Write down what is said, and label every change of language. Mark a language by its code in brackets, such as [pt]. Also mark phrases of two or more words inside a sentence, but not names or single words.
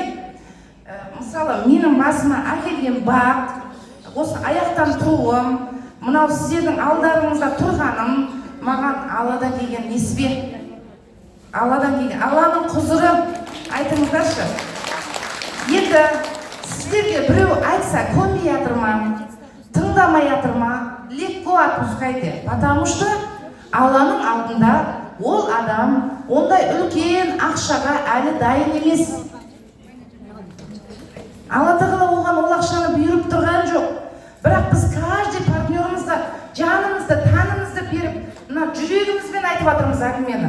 [kk] Мысалы, менің басыма әкелген бақ, осы аяқтан тұруым, мынау сіздердің алдарыңызда тұрғаным, маған Алладан келген несібе. Алладан келген, Алланың құзыры, айтыңыздаршы. Енді сіздерге біреу айтса, көнбей жатыр ма, тыңдамай жатыр ма, [ru] легко отпускайте, потому что [kk] Алланың алдында ол адам ондай үлкен ақшаға әлі дайын емес. Алла тағала оған ол ақшаны бұйырып тұрған жоқ. Бірақ біз каждый партнерімізді жанымызды, танымызды беріп, мына жүрегімізбен айтып жатырмыз әңгімені.